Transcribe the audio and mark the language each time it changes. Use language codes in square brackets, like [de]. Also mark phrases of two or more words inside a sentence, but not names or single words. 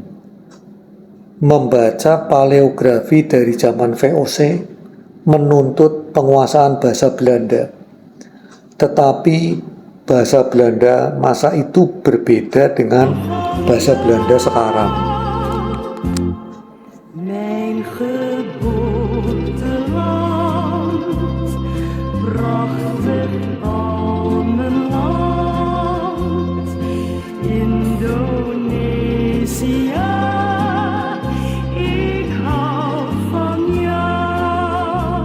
[id] Membaca paleografi dari zaman VOC menuntut penguasaan bahasa Belanda. Tetapi bahasa Belanda masa itu berbeda dengan bahasa Belanda sekarang. [nl] Mijn geboorteland, prachtig palmenland, Indonesia, ik hou van jou.